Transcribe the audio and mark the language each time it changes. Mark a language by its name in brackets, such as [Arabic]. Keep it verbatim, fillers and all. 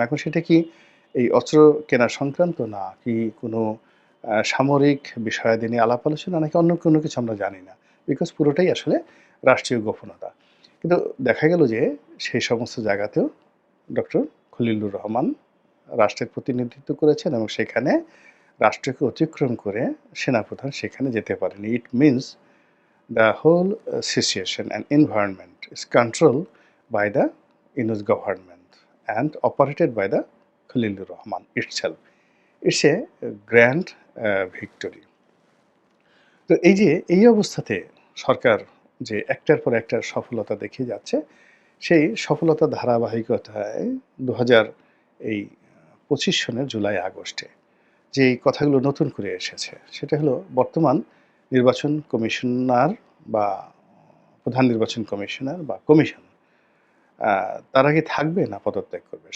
[Bangla] এখন সেটা কি এই অস্ত্র কেনা সংক্রান্ত, না কি কোনো আহ, সামরিক বিষয়াদি নিয়ে আলাপ আলোচনা, নাকি অন্য কোনো কিছু, আমরা জানি না। বিকজ পুরোটাই আসলে রাষ্ট্রীয় গোপনতা। কিন্তু দেখা গেল যে সেই সমস্ত জায়গাতেও ডক্টর খলিলুর রহমান রাষ্ট্রের প্রতিনিধিত্ব করেছেন, এবং সেখানে রাষ্ট্রকে অতিক্রম করে সেনাপ্রধান সেখানে যেতে পারেনি। [English] It means the whole uh, situation and environment is controlled by the Inus government and operated by the Khalilur Rahman itself. It's a uh, grand uh, victory. [Bangla] তো এই যে এই অবস্থাতে সরকার যে একটার পর একটার সফলতা দেখিয়ে যাচ্ছে, সেই সফলতা ধারাবাহিকতায় দু হাজার এই পঁচিশ সনের জুলাই আগস্টে যে এই কথাগুলো নতুন করে এসেছে, সেটা হলো বর্তমান নির্বাচন কমিশনার বা প্রধান নির্বাচন কমিশনার বা কমিশন আহ, তারা কি থাকবে না পদত্যাগ করবে।